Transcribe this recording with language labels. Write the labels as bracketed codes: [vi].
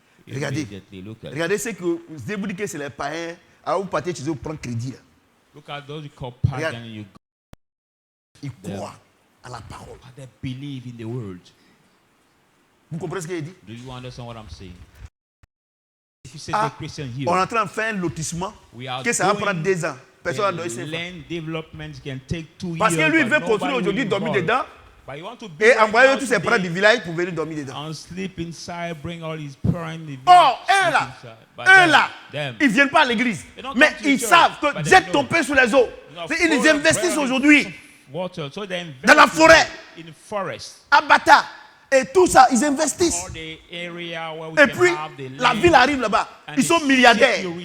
[fr] Regardez ce que vous dites que c'est les païens. Alors vous partez chez eux, vous prenez crédit là. [en] Look at those you call pagan and you go. [fr] Ils croient à la parole. [en] They believe in the word. [fr] Vous comprenez ce qu'il dit? [en] Do you understand what I'm saying? If you say the Christian here, [fr] on est en train de faire un lotissement que ça va prendre 2 ans. Personne n'a donné [en] land development can take 2 years. [fr] Parce que lui il veut construire aujourd'hui, dormir dedans. Et envoyer tous ses parents du village pour venir dormir dedans. [en] And sleep inside, bring all his parents. [fr] Eux là, ils ne viennent pas à l'église. Mais ils savent que jette ton pain sur les eaux. Ils investissent aujourd'hui dans la forêt, à Bata. Et tout ça, ils investissent. Et puis, la ville arrive là-bas. Ils sont milliardaires.